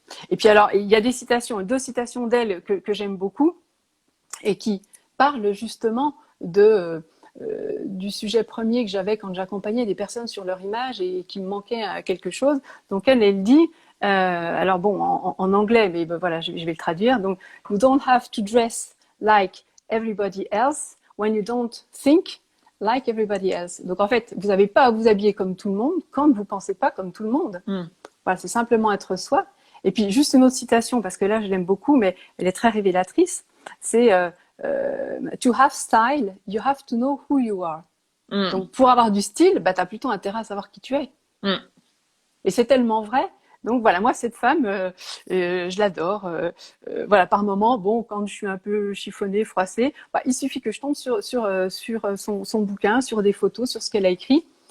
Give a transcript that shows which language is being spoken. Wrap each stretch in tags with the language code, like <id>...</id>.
<fr>Et puis alors, il y a deux citations d'elle que j'aime beaucoup et qui parlent justement du sujet premier que j'avais quand j'accompagnais des personnes sur leur image et qui me manquait quelque chose. Donc elle dit, alors bon, en anglais, mais voilà, je vais le traduire. Donc,</fr> <en>you don't have to dress like everybody else when you don't think like everybody else.</en> <fr>Donc en fait, vous n'avez pas à vous habiller comme tout le monde quand vous ne pensez pas comme tout le monde. Hmm. Voilà, c'est simplement être soi. Et puis juste une autre citation, parce que là je l'aime beaucoup, mais elle est très révélatrice. C'est</fr> <en>To have style, you have to know who you are. Hmm.</en> <fr>Donc pour avoir du style, tu as plutôt intérêt à savoir qui tu es. Hmm. Et c'est tellement vrai. Donc voilà, moi cette femme, je l'adore. Voilà, par moment, bon, quand je suis un peu chiffonnée, froissée, il suffit que je tombe sur son bouquin, sur des photos, sur ce qu'elle a écrit.</fr>